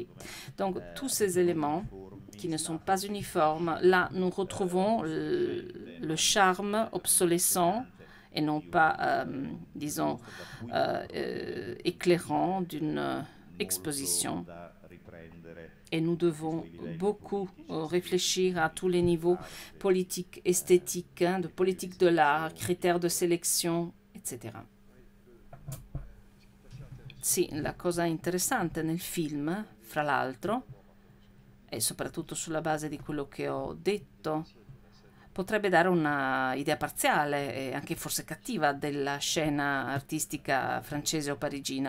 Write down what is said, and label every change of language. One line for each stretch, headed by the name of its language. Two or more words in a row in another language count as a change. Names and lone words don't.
French: Donc tous ces éléments qui ne sont pas uniformes, là nous retrouvons le charme obsolescent et non pas, disons, éclairant d'une exposition. Et nous devons beaucoup réfléchir à tous les niveaux politiques, esthétiques, de politique de l'art, critères de sélection, etc.
Italian: Sì, la cosa interessante nel film, fra l'altro, e soprattutto sulla base di quello che ho detto, potrebbe dare una idea parziale e anche forse cattiva della scena artistica francese o parigina.